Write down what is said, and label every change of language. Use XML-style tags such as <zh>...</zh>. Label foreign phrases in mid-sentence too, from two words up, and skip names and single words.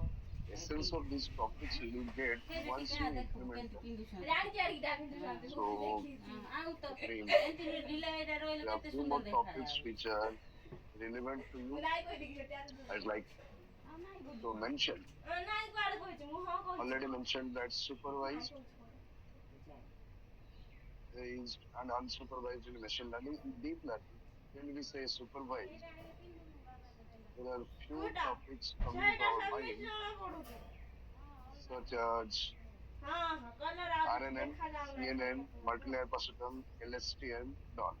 <en>Essence of these topics you will get once you implement them. So,</en> <or>ଆଉ ତ</or> <en>very</en> <or>ଏମିତି ଢିଲା ଏଇଟା ରହିଲେ</or> <en>there are</en> <or>କେତେ</or> <en>few</en> <or>ସୁନ୍ଦର</or> <en>more topics</en> <or>ଦେଖାଯାଉଛି।</or> <en>which are relevant to you. I'd like to mention. Already mentioned that supervised is and unsupervised in machine learning. In deep learning, when we say supervised, there are few topics coming to our mind, such as RNN, CNN, multi-layer perceptron, LSTM, and all.</en>